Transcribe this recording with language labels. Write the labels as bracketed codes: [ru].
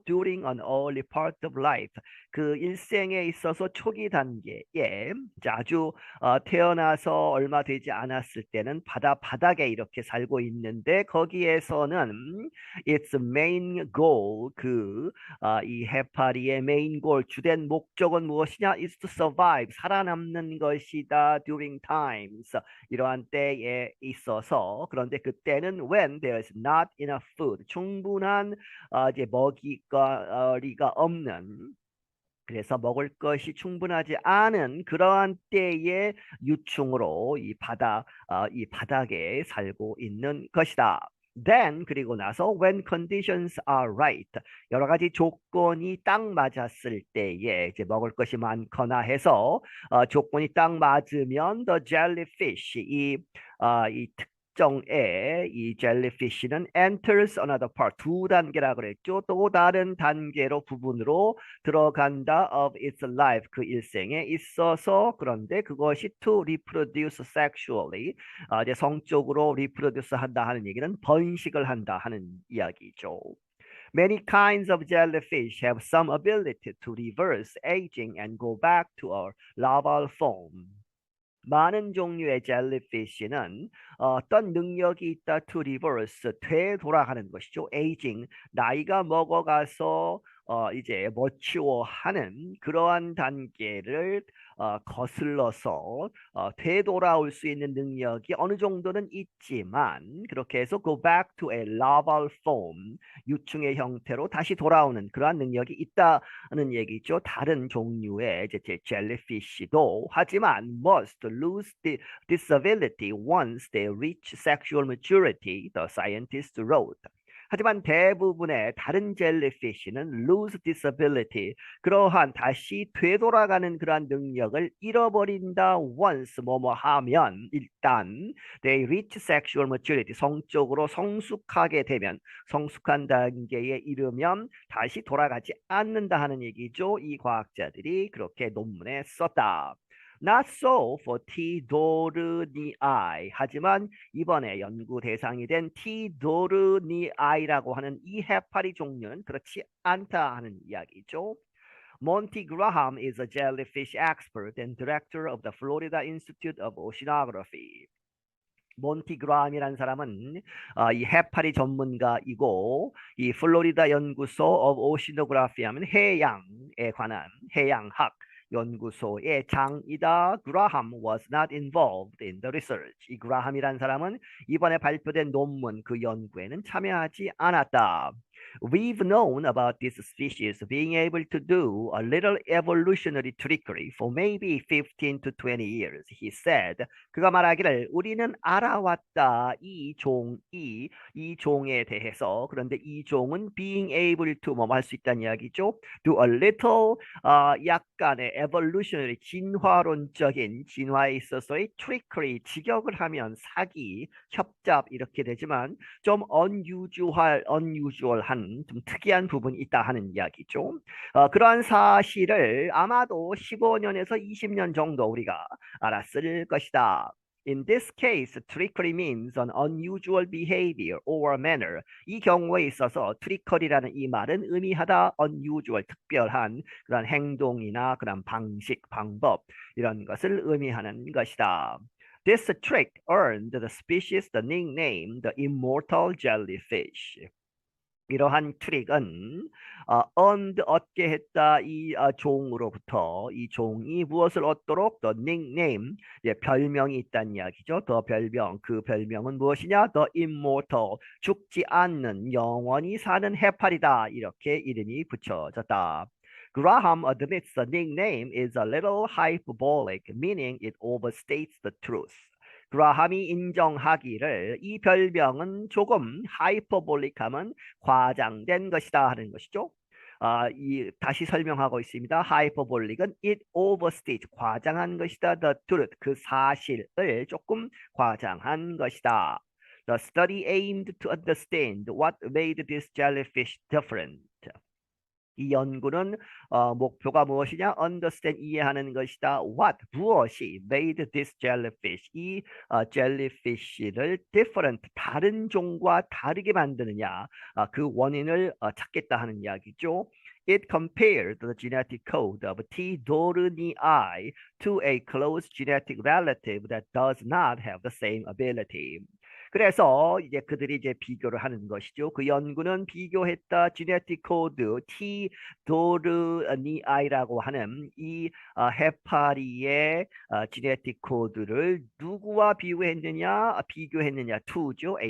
[en] During an early part of life [ko] 그 일생에 있어서 초기 단계에 아주 태어나서 얼마 되지 않았을 때는 바닥에 이렇게 살고 있는데 거기에서는 [en] its main goal [ko] 이 해파리의 [en] main goal [ko] 주된 목적은 무엇이냐? [en] is to survive [ko] 살아남는 것이다. [en] During times [ko] 이러한 때에 있어서 그런데 그때는 [en] when there is not enough food [ko] 충분한 이제 먹이거리가 없는 그래서 먹을 것이 충분하지 않은 그러한 때의 유충으로 이 바닥에 살고 있는 것이다. [en] Then [ko] 그리고 나서 [en] when conditions are right [ko] 여러 가지 조건이 딱 맞았을 때에 이제 먹을 것이 많거나 해서 조건이 딱 맞으면 [en] the jellyfish [ko] 이 특정의 이 젤리피쉬는 [en] enters another part [ko] 두 단계라 그랬죠. 또 다른 단계로 부분으로 들어간다 [en] of its life [ko] 그 일생에 있어서 그런데 그것이 [en] to reproduce sexually [ko] 이제 성적으로 reproduce 한다 하는 얘기는 번식을 한다 하는 이야기죠. [en] Many kinds of jellyfish have some ability to reverse aging and go back to a larval form. [ko] 많은 종류의 젤리피쉬는 어떤 능력이 있다 [en] to reverse [ko] 되돌아가는 것이죠. aging 나이가 먹어가서 이제 머치워하는 그러한 단계를 거슬러서 되돌아올 수 있는 능력이 어느 정도는 있지만 그렇게 해서 [en] go back to a larval form [ko] 유충의 형태로 다시 돌아오는 그러한 능력이 있다는 얘기죠. 다른 종류의 이제 젤리피쉬도 하지만 [en] must lose this ability once they reach sexual maturity, the scientist wrote. [ko] 하지만 대부분의 다른 젤리피쉬는 [en] lose disability [ko] 그러한 다시 되돌아가는 그러한 능력을 잃어버린다 once 뭐뭐 하면 일단 [en] they reach sexual maturity [ko] 성적으로 성숙하게 되면 성숙한 단계에 이르면 다시 돌아가지 않는다 하는 얘기죠. 이 과학자들이 그렇게 논문에 썼다. [en] Not so for Teidorini. [ko] 하지만 이번에 연구 대상이 된 Teidorini.i라고 하는 이 해파리 종류는 그렇지 않다 하는 이야기죠. [en] Monty Graham is a jellyfish expert and director of the Florida Institute of Oceanography. [ko] 몬티 그라함이라는 사람은 이 해파리 전문가이고 이 플로리다 연구소 [en] of Oceanography [ko] 하면 해양에 관한 해양학 연구소의 장이다. [en] 그라함 was not involved in the research. [ko] 이 그라함이라는 사람은 이번에 발표된 논문 그 연구에는 참여하지 않았다. [en] We've known about this species being able to do a little evolutionary trickery for maybe 15 to 20 years, he said. [ko] 그가 말하기를 우리는 알아왔다. 이 종에 대해서. 그런데 이 종은 [en] being able to [ko] 뭐 할 수 있다는 이야기죠. [en] Do a little [ko] 약간의 evolutionary 진화론적인 진화에 있어서의 trickery 직역을 하면 사기, 협잡 이렇게 되지만 좀 unusual한 좀 특이한 부분이 있다 하는 이야기죠. 그러한 사실을 아마도 15년에서 20년 정도 우리가 알았을 것이다. [en] In this case, trickery means an unusual behavior or manner. [ko] 이 경우에 있어서 trickery라는 이 말은 의미하다 unusual, 특별한 그런 행동이나 그런 방식, 방법 이런 것을 의미하는 것이다. [en] This trick earned the species the nickname the immortal jellyfish. [ko] 이러한 트릭은 얻게 했다 이 종으로부터 이 종이 무엇을 얻도록 [en] the nickname [ko] 별명이 있다는 이야기죠. 더 별명 그 별명은 무엇이냐? [en] The immortal [ko] 죽지 않는 영원히 사는 해파리다 이렇게 이름이 붙여졌다. [en] Graham admits the nickname is a little hyperbolic, meaning it overstates the truth. [ko] 그라함이 인정하기를 이 별명은 조금 하이퍼볼릭하면 과장된 것이다 하는 것이죠. 다시 설명하고 있습니다. 하이퍼볼릭은 [en] it overstates, [ko] 과장한 것이다. [en] The truth, [ko] 그 사실을 조금 과장한 것이다. [en] The study aimed to understand what made this jellyfish different. [ko] 이 연구는 목표가 무엇이냐? Understand, 이해하는 것이다. What, 무엇이 [en] made this jellyfish, [ko] 이 jellyfish를 different, 다른 종과 다르게 만드느냐? 그 원인을 찾겠다 하는 이야기죠. [en] It compared the genetic code of T. dohrnii to a close genetic relative that does not have the same ability. [ko] 그래서 이제 그들이 이제 비교를 하는 것이죠. 그 연구는 비교했다 지네틱 코드 T 도르니아이라고 하는 이 해파리의 지네틱 코드를 누구와 비교했느냐 to죠.